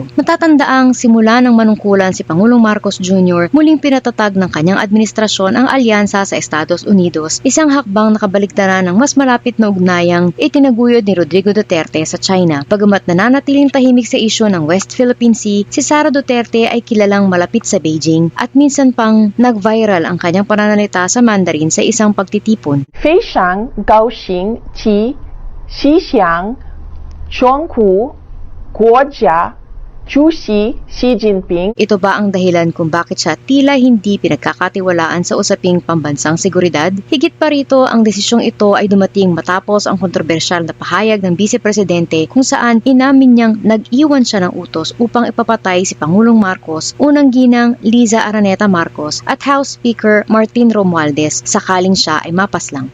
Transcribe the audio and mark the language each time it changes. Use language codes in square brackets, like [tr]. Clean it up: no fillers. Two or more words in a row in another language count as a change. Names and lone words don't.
[tl] Matatandaang simula ng manungkulan si Pangulong Marcos Jr., muling pinatatag ng kanyang administrasyon ang alyansa sa Estados Unidos, isang hakbang nakabaligtaran ng mas malapit na ugnayang itinaguyod ni Rodrigo Duterte sa China. Bagamat nananatiling tahimik sa isyu ng West Philippine Sea, si Sara Duterte ay kilalang malapit sa Beijing at minsan pang nag-viral ang kanyang pananalita sa Mandarin sa isang pagtitipon. [zh] 非常高兴及希望中国国家主席 Xi Jinping. [tl] Ito ba ang dahilan kung bakit siya tila hindi pinagkakatiwalaan sa usaping pambansang seguridad? Higit pa rito, ang desisyong ito ay dumating matapos ang kontrobersyal na pahayag ng Vice Presidente kung saan inamin niyang nag-iwan siya ng utos upang ipapatay si Pangulong Marcos, unang ginang Liza Araneta Marcos at House Speaker Martin Romualdez sakaling siya ay mapaslang.